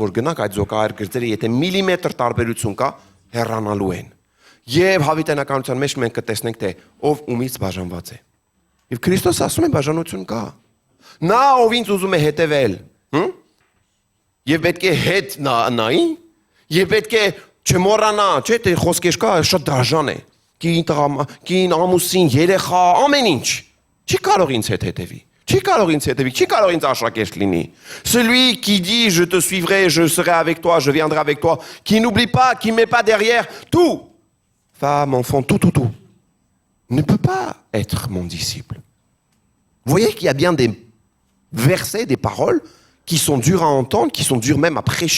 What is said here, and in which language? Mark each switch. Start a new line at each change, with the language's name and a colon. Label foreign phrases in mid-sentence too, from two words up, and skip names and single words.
Armenian: որ գնանք այդ զուգահեռ գծերը, եթե միլիմետր տարբերություն կա, հեռանալու են։ Եվ հավիտենականության մեջ մենք կտեսնենք, թե ով ումից բաժանված է։ Եվ Քրիստոս ասում է բաժանություն կա։ Նա ով ինձ ուզում է հետևել, Եվ պետք է հետ նայի, եւ պետք է չմոռանա, չէ՞, թե խոսքեր կա, շատ դաժան է։ Կին ամուսին, երեխա, ամեն ինչ։ Չի կարող ինձ հետ հետևի։
French: Celui qui dit je te suivrai, je serai avec toi, je viendrai avec toi, qui n'oublie pas, qui ne met pas derrière tout, femme, enfant, tout, ne peut pas être mon disciple. Vous voyez qu'il y a bien des versets, des paroles qui sont dures à entendre, qui sont dures même à prêcher.